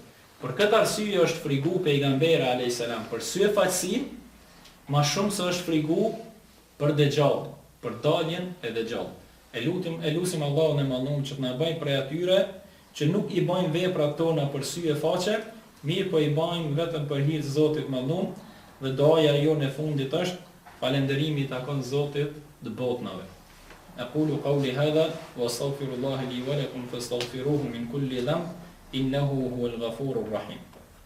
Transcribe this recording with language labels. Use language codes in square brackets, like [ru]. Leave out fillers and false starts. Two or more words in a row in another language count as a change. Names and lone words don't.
[sq] Për këtë arsye është frigu pejgamberi [ar] عليه السلام [sq] për sy faqësi, më shumë se është frigu për dejall, për daljen e dejall. E lutim Allahun e Madhum që të na bëjë prej atyre që nuk i bëjmë veprat tona për sy e faqe, mirë po i bëjmë vetëm për hir të Zotit të Madhum, dhe doja jonë e fundit është falënderimi i takon Zotit të botëve. [ar] أقول قولي هذا وأستغفر الله لي ولكم فاستغفروه من كل ذنب إنه هو الغفور الرحيم.